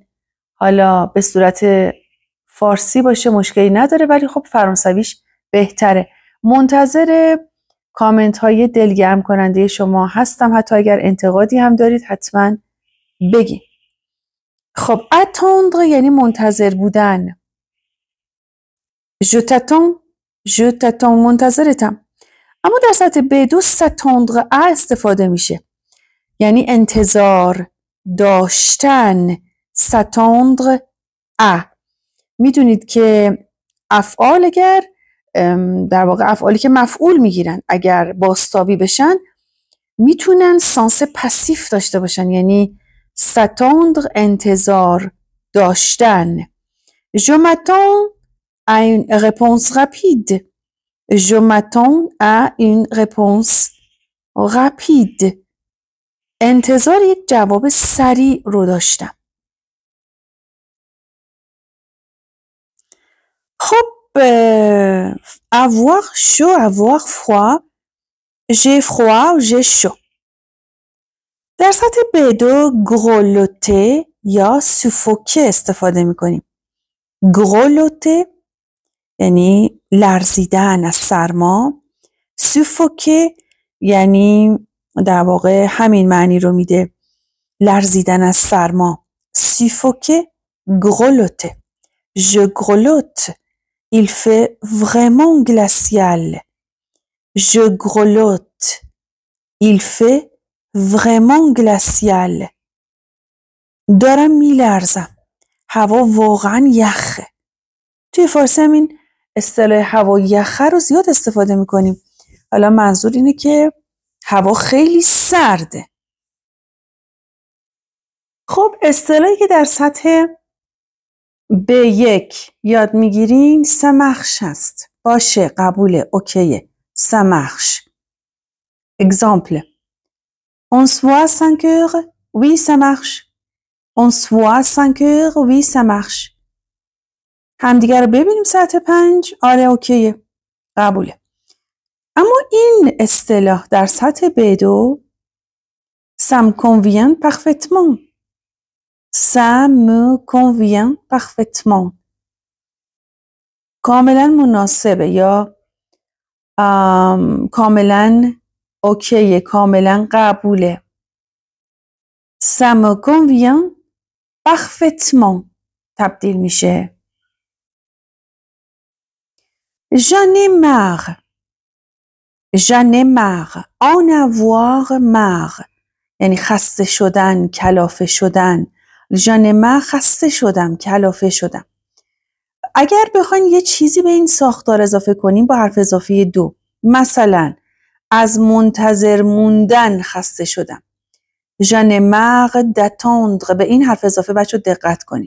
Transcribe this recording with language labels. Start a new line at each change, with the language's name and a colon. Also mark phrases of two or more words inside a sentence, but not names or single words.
Persian: حالا به صورت فارسی باشه مشکلی نداره، ولی خب فرانسویش بهتره. منتظر کامنت های دلگرم کننده شما هستم. حتی اگر انتقادی هم دارید حتما بگید. خب attendre یعنی منتظر بودن.
French: je t'attends منتظرتم.
Persian: اما در سطح B2
French: s'attendre à
Persian: استفاده میشه، یعنی انتظار داشتن.
French: s'attendre à.
Persian: میدونید که افعال اگر در واقع افعالی که مفعول میگیرن اگر بازتابی بشن میتونن
French: sens passif
Persian: داشته باشن، یعنی s'attendre انتظار داشتن.
French: je m'attends à une réponse rapide. Je m'attends à une réponse rapide.
Persian: انتظار یک جواب سریع رو داشتم. خب
French: avoir chaud, avoir froid. J'ai froid ou j'ai chaud.
Persian: در سطح B2 grelotter یا suffoquer استفاده میکنیم. grelotter یعنی لرزیدن از سرما. suffoquer یعنی در واقع همین معنی رو میده، لرزیدن از سرما.
French: suffoquer, grelotter. Je grelotte. Il fait vraiment glacial. Je grelotte. Il fait vraiment glacial.
Persian: دارم میلرزم. هوا واقعا یخه. توی فارسی همین اصطلاح هوا یخه رو زیاد استفاده میکنیم. حالا منظور اینه که هوا خیلی سرده. خب اصطلاحی که در سطح B1 یاد میگیرین سمخش هست. باشه، قبوله، اوکیه. سمخش.
French: Exemple. On se voit 5 heures. Oui, ça marche. On se voit 5 heures. Oui, ça marche.
Persian: همدیگر رو ببینیم ساعت 5. آره اوکیه، قبوله. اما این اصطلاح در سطح B2
French: ça me convient parfaitement. Ça me convient parfaitement.
Persian: کاملا مناسبه یا کاملا اوکیه، کاملا قبوله.
French: Ça me convient parfaitement
Persian: تبدیل میشه.
French: J'en ai marre. J'en ai marre. En avoir marre.
Persian: یعنی خسته شدن، کلافه شدن.
French: J'en ai marre
Persian: خسته شدم، کلافه شدم. اگر بخواین یه چیزی به این ساختار اضافه کنیم با حرف اضافی 2. مثلا از منتظر موندن خسته شدم.
French: J'en ai marre d'attendre.
Persian: به این حرف اضافه بچه دقت کنید.